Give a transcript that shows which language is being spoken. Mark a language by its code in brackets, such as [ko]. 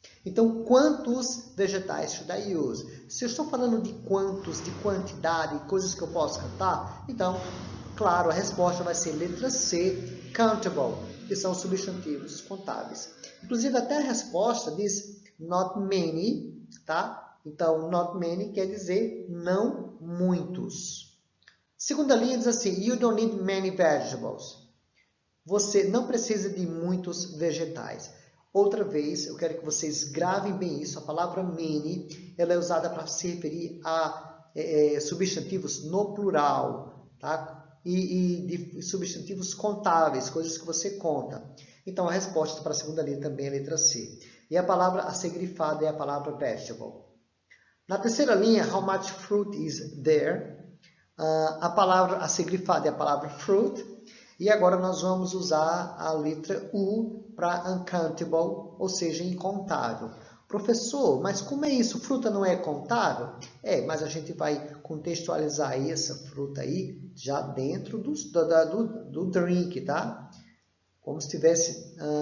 [pt] Então, quantos vegetais [en] should I use? [pt] Se eu estou falando de quantos, de quantidade, coisas que eu posso contar, então, claro, a resposta vai ser letra C, countable, que são substantivos contáveis. Inclusive, até a resposta diz [en] not many, [pt] tá? Então, [en] not many [pt] quer dizer não muitos. Segunda linha diz assim, [en] you don't need many vegetables. [pt] Você não precisa de muitos vegetais. Outra vez, eu quero que vocês gravem bem isso. A palavra many, ela é usada para se referir a substantivos no plural, tá? e de substantivos contáveis, coisas que você conta. Então, a resposta para a segunda letra também é a letra C. E a palavra a ser grifada é a palavra vegetable. Na terceira linha, [en] how much fruit is there? [pt] A palavra a ser grifada é a palavra fruit. E agora nós vamos usar a letra U para uncountable, ou seja, incontável. Professor, mas como é isso? Fruta não é contável? Mas a gente vai contextualizar aí essa fruta aí já dentro do drink, tá? Como se tivesse...